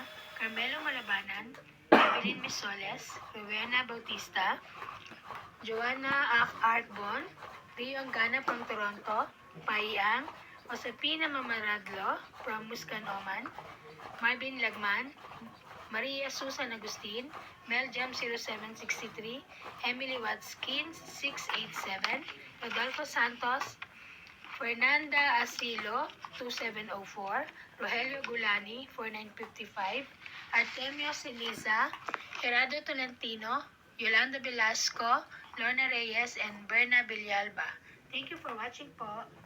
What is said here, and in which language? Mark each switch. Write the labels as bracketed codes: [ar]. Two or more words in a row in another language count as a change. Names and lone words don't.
[en] Carmelo Malabanan, Evelyn Misoles, Rowena Bautista, Joanna Artbon, Rio Angana from Toronto, Pai Ang, Josepina Mamaradlo from Muscan, Oman, Marvin Lagman, Maria Susan Agustin, Mel Jam 0763, Emily Watskin 687, Rodolfo Santos, Fernanda Asilo 2704, Rogelio Gulani 4955, Artemio Siniza, Gerardo Tolentino, Yolanda Velasco, Lorna Reyes, and Berna Villalba. Thank you for watching po.